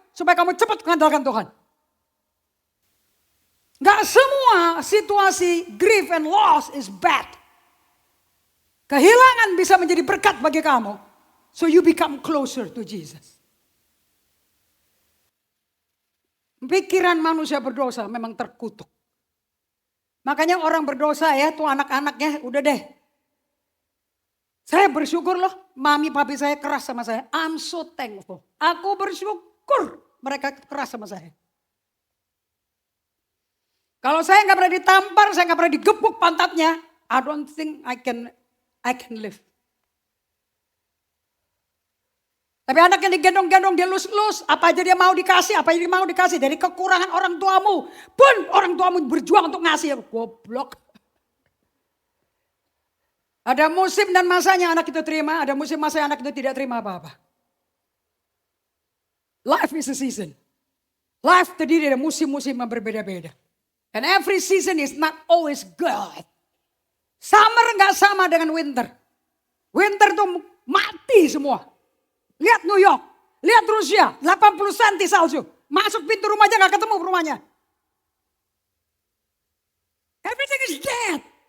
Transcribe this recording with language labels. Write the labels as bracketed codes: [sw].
[id] Supaya kamu cepat mengandalkan Tuhan. Gak semua situasi [en] grief and loss is bad. [id] Kehilangan bisa menjadi berkat bagi kamu. [en] So you become closer to Jesus. [id] Pikiran manusia berdosa memang terkutuk. Makanya orang berdosa ya, tuh anak-anaknya udah deh. Saya bersyukur loh, mami papi saya keras sama saya. [en] I'm so thankful. [id] Aku bersyukur mereka keras sama saya. Kalau saya nggak pernah ditampar, saya nggak pernah digebuk pantatnya, [en] I don't think I can live. [id] Tapi anak yang digendong-gendong, dia lus-lus, apa aja dia mau dikasih, apa aja dia mau dikasih. Dari kekurangan orang tuamu, pun orang tuamu berjuang untuk ngasih, goblok. Ada musim dan masanya anak itu terima, ada musim masa anak itu tidak terima apa-apa. [en] Life is a season. [id] Life terdiri dari musim-musim yang berbeda-beda. [en] And every season is not always good. [id] Summer gak sama dengan winter. Winter tuh mati semua. Lihat New York, lihat Rusia, 80 cm salju. Masuk pintu rumahnya gak ketemu rumahnya. [en] Everything is dead.